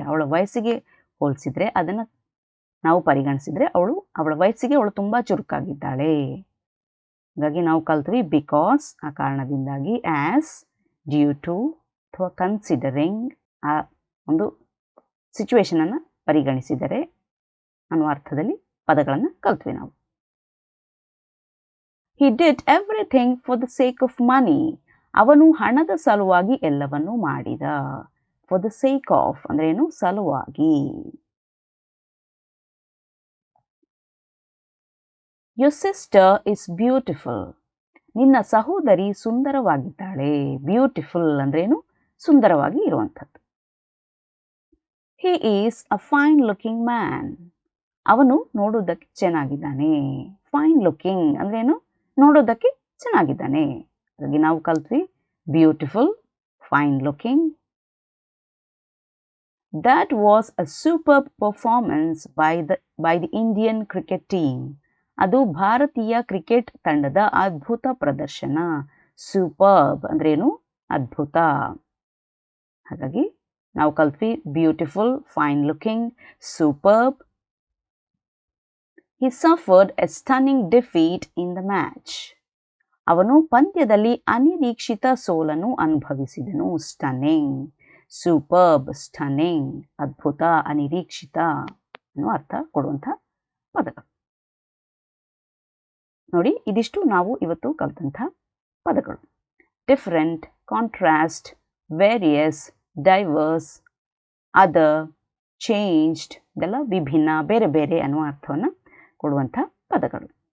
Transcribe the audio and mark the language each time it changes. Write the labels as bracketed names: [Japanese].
[Kannada] ಅವಳ ವಯಸ್ಸಿಗೆ ಹೋಲಿಸಿದರೆ ಅದನ್ನು ನಾವು ಪರಿಗಣಿಸಿದರೆ ಅವಳ ವಯಸ್ಸಿಗೆ ಅವಳು ತುಂಬ ಚುರುಕಾಗಿದ್ದಾಳೆ. ಹಾಗಾಗಿ ನಾವು ಕಲ್ತ್ವಿ ಬಿಕಾಸ್ ಆ ಕಾರಣದಿಂದಾಗಿ, ಆ್ಯಸ್, ಡ್ಯೂ ಟು ಅಥವಾ ಕನ್ಸಿಡರಿಂಗ್ ಆ ಒಂದು ಸಿಚುವೇಶನನ್ನು ಪರಿಗಣಿಸಿದರೆ ಅನ್ನುವ ಅರ್ಥದಲ್ಲಿ ಪದಗಳನ್ನು ಕಲ್ತ್ವಿ ನಾವು. [English] He did everything for the sake of money. [Kannada] ಅವನು ಹಣದ ಸಲುವಾಗಿ ಎಲ್ಲವನ್ನೂ ಮಾಡಿದ. [English] For the sake of [Kannada] ಅಂದ್ರೆ ಏನು? ಸಲುವಾಗಿ. [English] Your sister is beautiful. [Kannada] ನಿನ್ನ ಸಹೋದರಿ ಸುಂದರವಾಗಿದ್ದಾಳೆ. ಬ್ಯೂಟಿಫುಲ್ ಅಂದ್ರೇನು? ಸುಂದರವಾಗಿ ಇರುವಂಥದ್ದು. [English] He is a fine looking man. [Kannada] ಅವನು ನೋಡೋದಕ್ಕೆ ಚೆನ್ನಾಗಿದ್ದಾನೆ. ಫೈನ್ ಲುಕಿಂಗ್ ಅಂದ್ರೇನು? ನೋಡೋದಕ್ಕೆ ಚೆನ್ನಾಗಿದ್ದಾನೆ. ಹಾಗಾಗಿ ನಾವು ಕಲ್ತ್ವಿ beautiful, fine looking. [English] That was a superb performance by the Indian cricket team. [Kannada] ಅದು ಭಾರತೀಯ ಕ್ರಿಕೆಟ್ ತಂಡದ ಅದ್ಭುತ ಪ್ರದರ್ಶನ. ಸೂಪರ್ಬ್ ಅಂದ್ರೇನು? ಅದ್ಭುತ. ಹಾಗಾಗಿ ನಾವು ಕಲ್ತ್ವಿ beautiful, fine looking, superb. [English] He suffered a stunning defeat in the match. [Kannada] ಅವನು ಪಂದ್ಯದಲ್ಲಿ ಅನಿರೀಕ್ಷಿತ ಸೋಲನ್ನು ಅನುಭವಿಸಿದನು. ಸ್ಟನ್ನಿಂಗ್, ಸೂಪರ್ಬ್, ಸ್ಟನ್ನಿಂಗ್, ಅದ್ಭುತ, ಅನಿರೀಕ್ಷಿತ ಅನ್ನೋ ಅರ್ಥ ಕೊಡುವಂಥ ಪದಗಳು. ನೋಡಿ, ಇದಿಷ್ಟು ನಾವು ಇವತ್ತು ಕಲಿತಂಥ ಪದಗಳು. Different, contrast, various, divorce, other, changed, ಇದೆಲ್ಲ ವಿಭಿನ್ನ, ಬೇರೆ ಬೇರೆ ಅನ್ನುವ ಅರ್ಥವನ್ನು ಕೊಡುವಂಥ ಪದಗಳು.